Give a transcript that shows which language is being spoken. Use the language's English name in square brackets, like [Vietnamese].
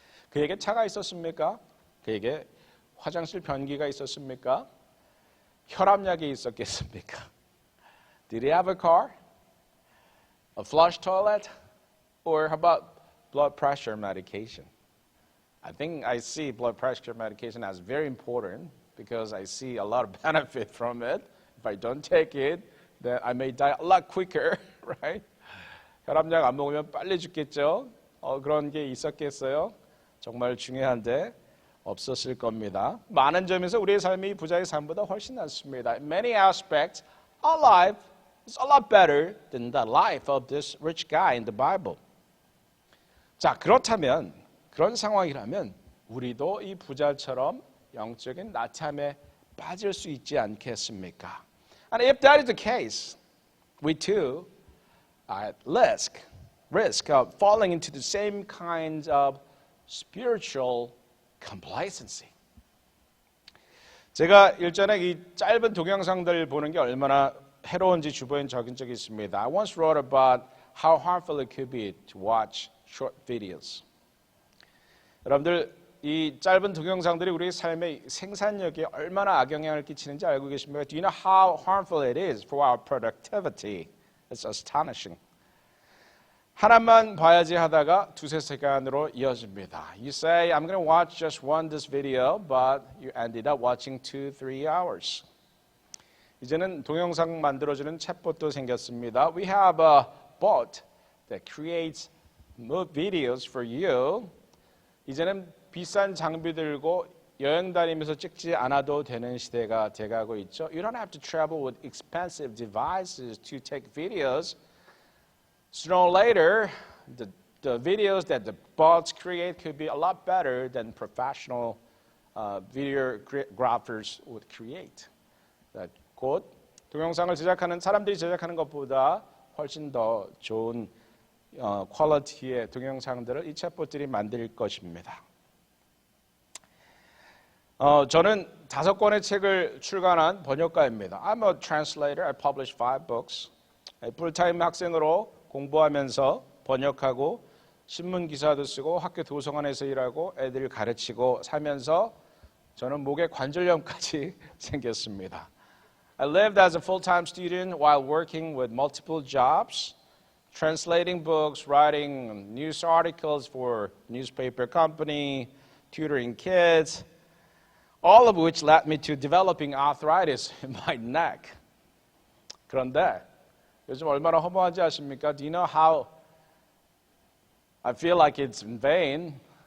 [Korean] 그에게 차가 있었습니까? 그에게 화장실 변기가 있었습니까? 혈압약이 있었겠습니까? [English] Did he have a car? A flush toilet? Or how about blood pressure medication? I think I see blood pressure medication as very important because I see a lot of benefit from it. If I don't take it, then I may die a lot quicker, right? [Korean] 혈압약 안 먹으면 빨리 죽겠죠? 그런 게 있었겠어요? 정말 중요한데 없었을 겁니다. 많은 점에서 우리의 삶이 부자의 삶보다 훨씬 낫습니다. [English] In many aspects, our life is a lot better than the life of this rich guy in the Bible. [Korean] 자, 그렇다면 그런 상황이라면 우리도 이 부자처럼 영적인 나태함에 빠질 수 있지 않겠습니까? [English] And if that is the case, we too are at risk of falling into the same kind of spiritual complacency. [Korean] 제가 일전에 이 짧은 동영상들 보는 게 얼마나 해로운지 주변에 적은 적이 있습니다. [English] I once wrote about how harmful it could be to watch short videos. [Korean] 여러분들 이 짧은 동영상들이 우리의 삶의 생산력에 얼마나 악영향을 끼치는지 알고 계십니까? [English] Do you know how harmful it is for our productivity? It's astonishing. [Korean] 하나만 봐야지 하다가 두세 시간으로 이어집니다. [English] You say, I'm going to watch just this video, but you ended up watching 2-3 hours. [Korean] 이제는 동영상 만들어주는 챗봇도 생겼습니다. [English] We have a bot that creates videos for you. [Korean] 이제는 비싼 장비 들고 여행 다니면서 찍지 않아도 되는 시대가 돼가고 있죠. [English] You don't have to travel with expensive devices to take videos. Sooner or later, the videos that the bots create could be a lot better than professional videographers would create. [Korean] 곧 동영상을 제작하는 사람들이 제작하는 것보다 훨씬 더 좋은 퀄리티의 동영상들을 이 챗봇들이 만들 것입니다. 저는 5권의 책을 출간한 번역가입니다. [English] I'm a translator. I published 5 books. [Korean] 풀타임 학생으로 공부하면서 번역하고 신문 기사도 쓰고 학교 도서관에서 일하고 애들 가르치고 살면서 저는 목에 관절염까지 생겼습니다. [English] I lived as a full-time student while working with multiple jobs, translating books, writing news articles for newspaper company, tutoring kids, all of which led me to developing arthritis in my neck. [Korean] 그런데 요즘 얼마나 허무한지 아십니까? [English] Do you know how I feel like it's in vain?